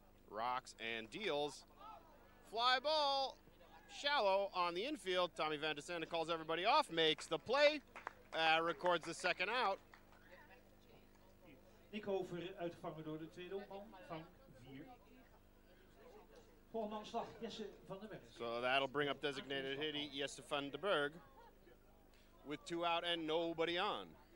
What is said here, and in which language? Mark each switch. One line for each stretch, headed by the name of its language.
English: Rocks and deals. Fly ball, shallow on the infield. Tommy Van de Sande calls everybody off, makes the play, records the second out.
Dutch: Nico uitgevangen door de tweede opman van 4. Volgende aanslag, Jesse van den Berg.
English: So that'll bring up designated hitter Jesse van den Berg with 2 out and nobody on.